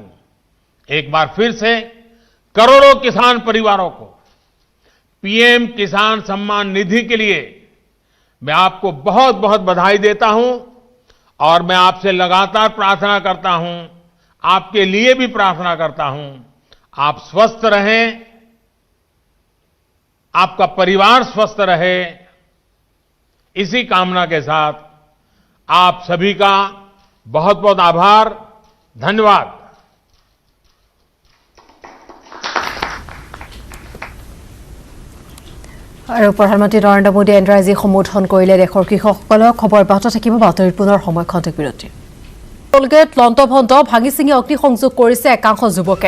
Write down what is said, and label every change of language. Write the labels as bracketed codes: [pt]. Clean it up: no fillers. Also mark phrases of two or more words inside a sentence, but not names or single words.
[hi] एक बार फिर से करोड़ों किसान परिवारों को पीएम किसान सम्मान निधि के लिए मैं आपको बहुत बहुत बधाई देता हूं और मैं आपसे लगातार प्रार्थना करता हूं, आपके लिए भी प्रार्थना करता हूं, आप स्वस्थ रहें, आपका परिवार स्वस्थ रहे। इसी कामना के साथ आप सभी का बहुत बहुत आभार, धन्यवाद। [as] আৰু প্ৰধানমন্ত্ৰী নৰেন্দ্ৰ মোদীয়ে এনড্ৰাই আজি সম্বোধন কৰিলে দেশৰ কৃষকসকলক। খবৰ অব্যাহত থাকিব, বাতৰিৰ পুনৰ সময় খন্তেক বিৰতি। টোলগেট লণ্টভণ্ড ভাঙি ছিঙি অগ্নিসংযোগ কৰিছে একাংশ যুৱকে।